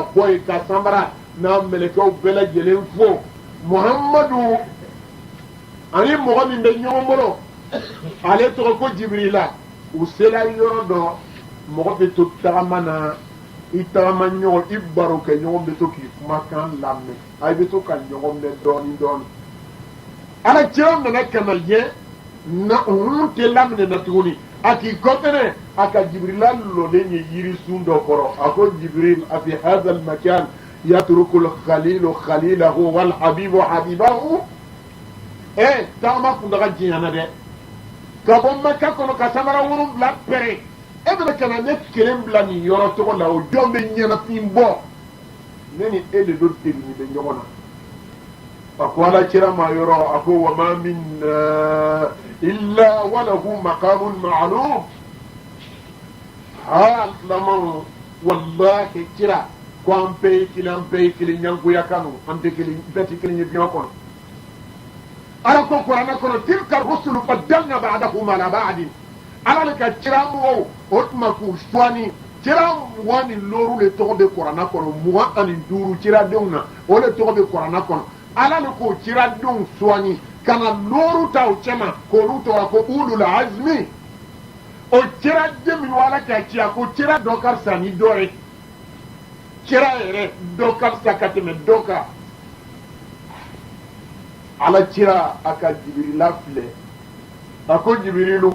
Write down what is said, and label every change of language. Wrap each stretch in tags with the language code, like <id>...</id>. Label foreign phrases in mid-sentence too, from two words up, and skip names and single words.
<bm>bɔ yen ka sanbara n'a mɛlɛkɛw bɛɛ lajɛlen fo muhamadu ani mɔgɔ min bɛ ɲɔgɔn bolo ale tɔgɔ ko jibirila u sela yɔrɔ dɔ mɔgɔ bɛ to tagama na i tagama ɲɔgɔn i baro kɛ ɲɔgɔn bɛ to k'i kumakan lamɛn a bɛ to ka ɲɔgɔn mɛn dɔɔni dɔɔni ala cɛw nana ka na ye na hun tɛ laminɛ na tuguni a k'i kɔfɛnɛ a ka jibirila lɔlen ye yirisun dɔ kɔrɔ a ko</bm> <ar>جبريل أفي هذا المكان يترك الخليل خليله والحبيب حبيبه</ar> <bm>tagama kun daga jiyana dɛ ka bɔ Makka kɔnɔ ka samara 7 pɛrɛ e bɛna ka na ne kelen bila nin yɔrɔ tɔgɔ la o jɔn bɛ ɲɛnafin bɔ ne ni e de do tegini bɛ ɲɔgɔn na a ko ala kira ma yɔrɔ a ko</bm> <ar>وما منا إلا وله مقام معلوم</ar> <bm>ha lamau wallahi kira ko an bɛɛ ye kelen ɲangoya kanu an tɛ kelen bɛɛ tɛ kelen ye diɲɛ kɔnɔ ala ko kuranɛ kɔnɔ</bm> <ar>تلك الرسل فضلنا بعضهم على بعض</ar> <bm>ala le ka kira mɔgɔw o tuma k'u suwani kira 20 looru le tɔgɔ bɛ kuranɛ kɔnɔ 25 kiradenw na o le tɔgɔ bɛ kuranɛ kɔnɔ ala le k'o kiradenw suwani ka na looru ta o cɛma k'olu tɔgɔ ko</bm> <ar>أولو العزم</ar> <bm>o kiraden minnu ala ka ci a ko kira dɔ ka fisa ni dɔ ye kira yɛrɛ dɔ ka fisa ka tɛmɛ dɔ kan ala kira a ka jibirila filɛ a ko jibirilu</bm>